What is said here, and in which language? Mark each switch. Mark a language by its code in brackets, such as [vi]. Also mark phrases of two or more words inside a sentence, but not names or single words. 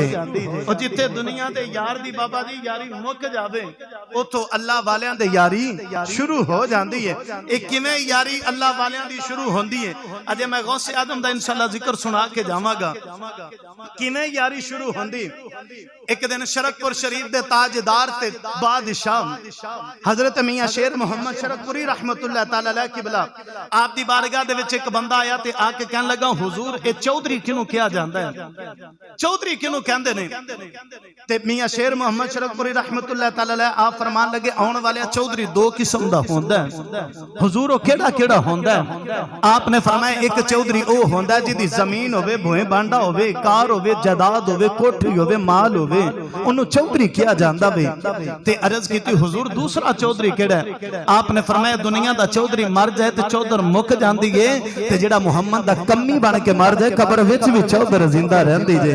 [pa] اور جتھے دنیا دے یار دی بابا دی یاری مک جاوے اوتھوں اللہ والیاں دے یاری [ur] شروع ہو جاتی ہے. [pa] اک کویں یاری اللہ والیاں دی شروع ہوندی اے؟ اجے میں غوثِ آدم دا ان شاء اللہ ذکر سنا کے جاواں گا کویں یاری شروع ہوندی. اک دن شرقپور شریف دے تاجدار تے بادشاہ حضرت میاں شیر محمد شرقپوری [ar] رحمة الله تعالى عليه [pa] قبلہ آپ دی بارگاہ دے وچ اک بندہ آیا تے آ کے کہن لگا حضور اے چودھری کنوں کیہا جاندا اے? چودھری کنوں کہندے نیں؟ تے میاں شیر محمد شرقپوری [ar] رحمة الله تعالى عليه [pa] آپ فرمان لگے آؤن والے چودھری دو قسم دا ہوندا اے. حضور او کیہڑا کیہڑا ہوندا اے؟ آپ نے فرمایا اک چودھری او ہوندا اے جہدی زمین ہووے، بھوئیں بانڈا ہووے، کار ہووے، جائیداد ہووے، کوٹھی ہووے، مال ہووے، اوہنوں چودھری کیہا جاندا وے. تے عرض کیتی حضور دوسرا چودھری کیہڑا اے؟ آپ نے فرمایا دنیا دا چودھری مر جائے تے چودھر مک جاندی اے، تے جیہڑا محمد دا کمی بن کے مر جائے قبر وچ وی چودھر زندہ رہندی جے.